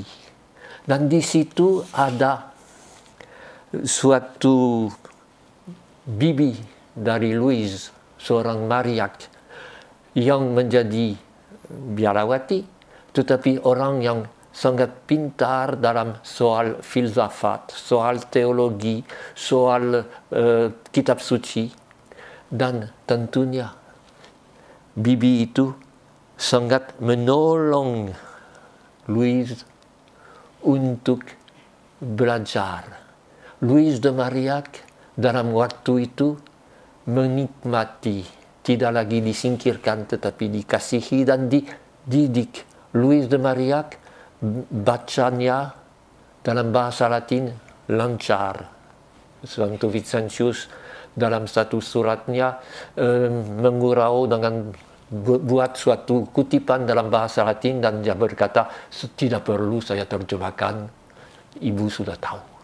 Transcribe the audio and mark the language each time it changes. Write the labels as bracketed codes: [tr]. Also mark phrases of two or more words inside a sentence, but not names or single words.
[id] Dan di situ ada suatu bibi dari Louise, seorang Marillac, yang menjadi biarawati, tetapi orang yang sangat pintar dalam soal filsafat, soal teologi, soal kitab suci. Dan tentunya bibi itu sangat menolong Louise untuk belajar. Louise de Marillac dalam waktu itu menikmati, tidak lagi disingkirkan tetapi dikasihi dan dididik. Louise de Marillac bacanya dalam bahasa Latin lancar. Santo Vincentius dalam satu suratnya mengurau dengan buat suatu kutipan dalam bahasa Latin, dan dia berkata, tidak perlu saya terjemahkan, ibu sudah tahu.